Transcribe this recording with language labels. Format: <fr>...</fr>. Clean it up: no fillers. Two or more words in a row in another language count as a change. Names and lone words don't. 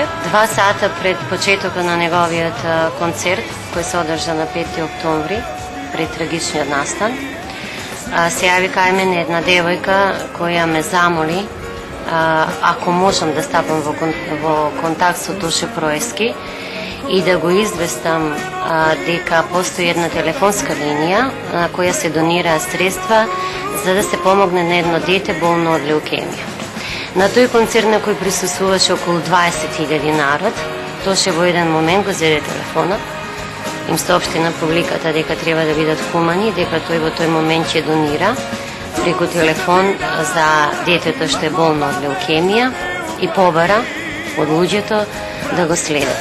<mk>2 сата пред почетокот на неговиот концерт, кој се одржа на 5 октомври, пред трагичниот настан, се јави кај мене една девојка која ме замоли ако можам да стапам во контакт со Тоше Проески и да го известам дека постои една телефонска линија на која се донира средства за да се помогне на едно дете болно од леукемија. На тој концерт на кој присуствуваше околу 20.000 народ, тоше во еден момент го зеде телефонот, им соопшти на публиката дека треба да бидат хумани, дека тој во тој момент ќе донира преку телефон за детето што е болно од леукемија и побара од луѓето да го следат.</mk>